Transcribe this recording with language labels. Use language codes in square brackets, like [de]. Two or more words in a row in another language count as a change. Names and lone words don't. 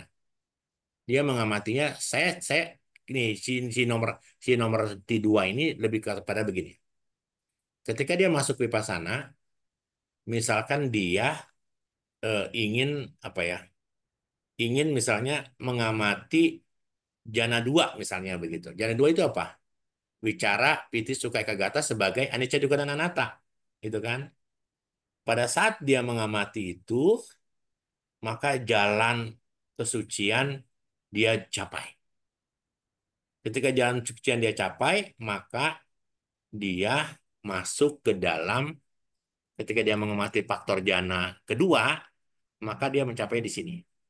[id] Dia mengamatinya saya ini si nomor T2 ini lebih kepada begini. Ketika dia masuk vipassana, misalkan dia ingin apa ya? Ingin misalnya mengamati jana 2 misalnya begitu. Jana 2 itu apa? Wicara, [pi] piti, sukha, ekagata sebagai anicca, dukkha, [id] dan anatta. Itu kan. Pada saat dia mengamati itu, maka jalan kesucian dia capai. Ketika jalan kesucian dia capai, maka dia masuk ke dalam, ketika dia mengamati faktor jana kedua, maka dia mencapai di sini.